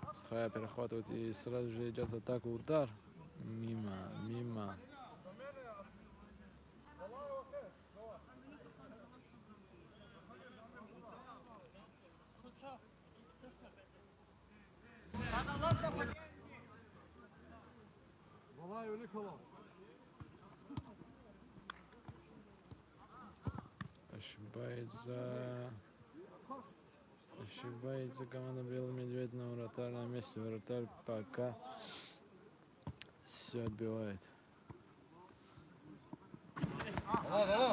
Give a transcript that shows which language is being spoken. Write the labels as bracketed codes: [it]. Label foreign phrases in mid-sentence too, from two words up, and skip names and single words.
[ru] Стхая перехватывает и сразу же идет атака, удар. Мимо. Balay öyle kalan. Ошибается команда Белый Медведь, но вратарь на месте. Вратарь пока все отбивает. Hala.